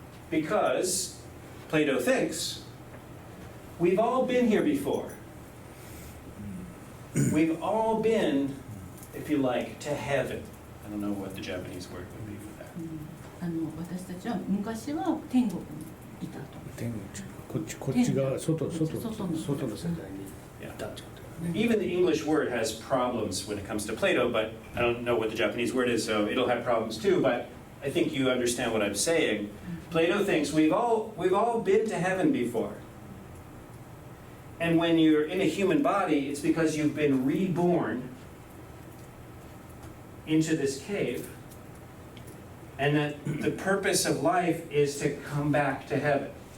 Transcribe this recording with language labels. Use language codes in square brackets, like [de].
[en] Because Plato thinks we've all been here before. We've all been, if you like, to heaven. I don't know what the Japanese word would be for that. [ja] 私たちは昔は天国にいたと。天国こっち側外の世界にいたってことだよね。 [en] Even the English word has problems when it comes to Plato, but I don't know what the Japanese word is, so it'll have problems too, but I think you understand what I'm saying. Plato thinks we've all been to heaven before. And when you're in a human body, it's because you've been reborn into this cave, and that the purpose of life is to come back to heaven.